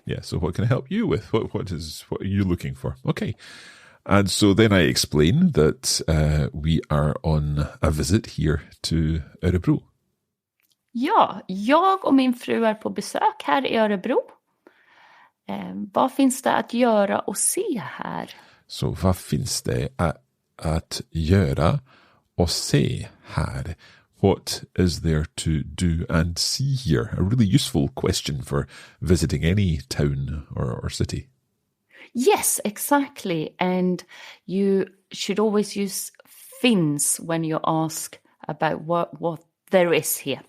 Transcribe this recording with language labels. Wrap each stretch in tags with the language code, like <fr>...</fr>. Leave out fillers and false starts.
<en>Yeah, so what can I help you with? What are you looking for? Okay. And so then I explain that we are on a visit here to Örebro.</en> <sv>Ja, jag och min fru är på besök här i Örebro. Vad finns det att göra och se här? Så vad finns det att göra och se här?</sv> <en>What is there to do and see here? A really useful question for visiting any town or city. Yes, exactly. And you should always use finns when you ask about what there is here.</en>